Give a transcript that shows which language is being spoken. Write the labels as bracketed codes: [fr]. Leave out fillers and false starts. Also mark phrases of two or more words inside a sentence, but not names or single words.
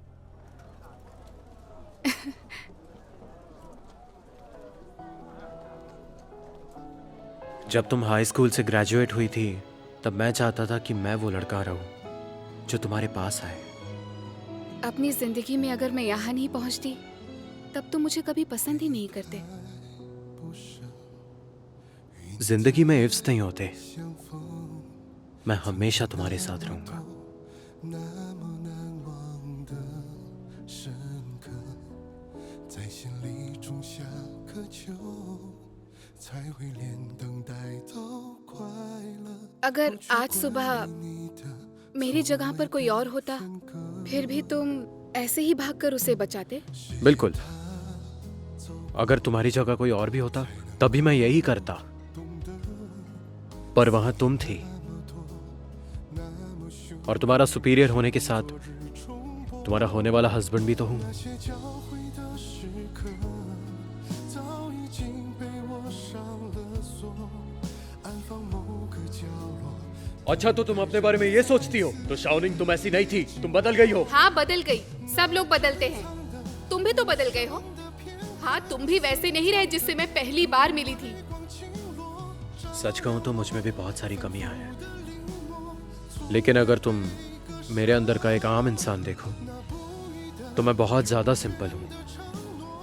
[hi] जब तुम [en] high school [hi] से ग्रेजुएट हुई थी तब मैं चाहता था कि मैं वो लड़का रहूं जो तुम्हारे पास आए। अपनी जिंदगी में अगर मैं यहाँ नहीं पहुँचती तब तो मुझे कभी पसंद ही नहीं करते। जिंदगी में इफ्स नहीं होते। मैं हमेशा तुम्हारे साथ रहूंगा। [zh] 那么难忘的深刻，在心里种下颗球，才会连等待都快乐。 [hi] अगर आज सुबह मेरी जगह पर कोई और होता फिर भी तुम ऐसे ही भागकर उसे बचाते? बिल्कुल। अगर तुम्हारी जगह कोई और भी होता तभी मैं यही करता, पर वहां तुम थी और तुम्हारा सुपीरियर होने के साथ तुम्हारा होने वाला हस्बैंड भी तो हूं। [zh] 那些交汇的时刻，早已经被我上了锁，安放某个角落。 [hi] अच्छा तो तुम अपने बारे में ये सोचती हो तो शाओनिंग तुम ऐसी नहीं थी, तुम बदल गई हो। हाँ बदल गई, सब लोग बदलते हैं। तुम भी तो बदल गए हो। हाँ तुम भी वैसे नहीं रहे जिससे मैं पहली बार मिली थी। सच कहूं तो मुझ में भी बहुत सारी कमियां हैं, लेकिन अगर तुम मेरे अंदर का एक आम इंसान देखो तो मैं बहुत ज्यादा सिंपल हूं।